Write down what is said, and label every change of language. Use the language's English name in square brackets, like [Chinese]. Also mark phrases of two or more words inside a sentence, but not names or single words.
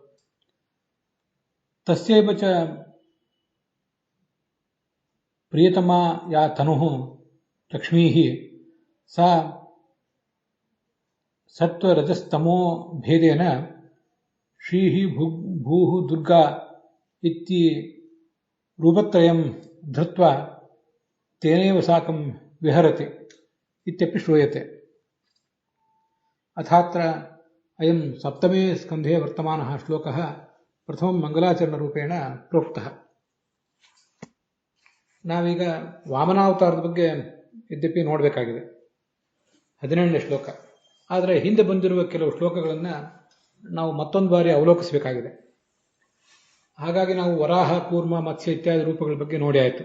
[Sanskrit] ತಸ್ಯೈವ ಚ ಪ್ರಿಯತಮಾ ಯಾ ತನುಃ ಲಕ್ಷ್ಮೀಃ ಸಾ ಸತ್ವರಜಸ್ತಮೋ ಭೇದೇನ ಶ್ರೀಃ ಭೂಃ ದುರ್ಗಾ ಇತ್ತಿ ರೂಪತ್ರಯಂ ಧೃತ್ವಾ ತೇನೈವ ಸಾಕಂ ವಿಹರತಿ ಇತ್ಯಪಿ ಶ್ರೂಯತೆ. ಅಥಾತ್ರ ಅಯಂ ಸಪ್ತಮೇ ಸ್ಕಂಧೆ ವರ್ತಮಾನಃ ಶ್ಲೋಕಃ ಪ್ರಥಮಂ ಮಂಗಲಾಚರಣರೂಪೇಣ ಪ್ರೋಕ್ತಃ. [Kannada] ನಾವೀಗ ವಾಮನಾವತಾರದ ಬಗ್ಗೆ ಯದ್ಯಪಿ ನೋಡಬೇಕಾಗಿದೆ, 17ನೇ ಶ್ಲೋಕ. ಆದರೆ ಹಿಂದೆ ಬಂದಿರುವ ಕೆಲವು ಶ್ಲೋಕಗಳನ್ನು ನಾವು ಮತ್ತೊಂದು ಬಾರಿ ಅವಲೋಕಿಸಬೇಕಾಗಿದೆ. ಹಾಗಾಗಿ ನಾವು ವರಾಹ ಕೂರ್ಮ ಮತ್ಸ್ಯ ಇತ್ಯಾದಿ ರೂಪಗಳ ಬಗ್ಗೆ ನೋಡಿ ಆಯಿತು.